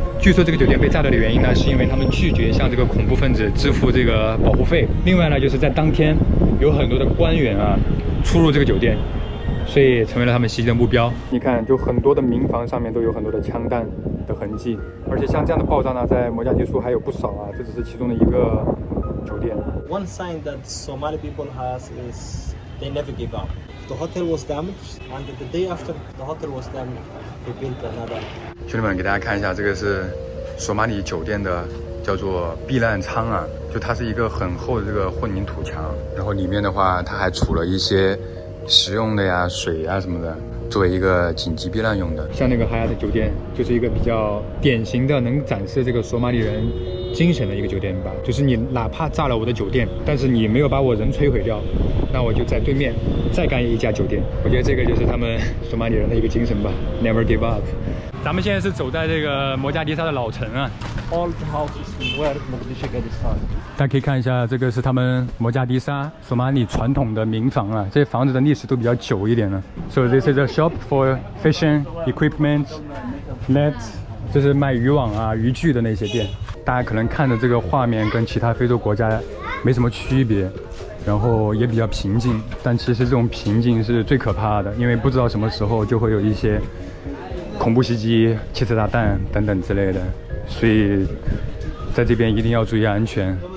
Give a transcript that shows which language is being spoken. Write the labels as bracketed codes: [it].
[zh] 据说这个酒店被炸掉的原因呢，是因为他们拒绝向这个恐怖分子支付这个保护费。另外呢，就是在当天有很多的官员啊出入这个酒店。所以成为了他们袭击的目标。你看，就很多的民房上面都有很多的枪弹的痕迹，而且像这样的爆炸呢，在摩加迪苏还有不少啊，这只是其中的一个酒店。 [en] One sign that Somali people has is they never give up. The hotel was damaged, and the day after the hotel was damaged, they built another. [zh] 兄弟们，给大家看一下，这个是索马里酒店的叫做避难舱啊，就它是一个很厚的这个混凝土墙，然后里面的话，它还储了一些食用的呀、水呀什么的，作为一个紧急避难用的。像那个哈亚特酒店，就是一个比较典型的能展示这个索马里人精神的一个酒店吧。就是你哪怕炸了我的酒店，但是你没有把我人摧毁掉，那我就在对面再干一家酒店。我觉得这个就是他们索马里人的一个精神吧 ， [en] Never give up。 [zh] 咱们现在是走在这个摩加迪沙的老城啊。 [en] All the houses where Mogadishu get its start. [zh] 大家可以看一下，这个是他们摩加迪沙索马里传统的民房啊，这些房子的历史都比较久一点了。 [en] So this is a shop for fishing equipment, nets， [zh] 这是卖渔网啊、渔具的那些店。大家可能看的这个画面跟其他非洲国家没什么区别，然后也比较平静。但其实这种平静是最可怕的，因为不知道什么时候就会有一些恐怖袭击、汽车炸弹等等之类的，所以在这边一定要注意安全。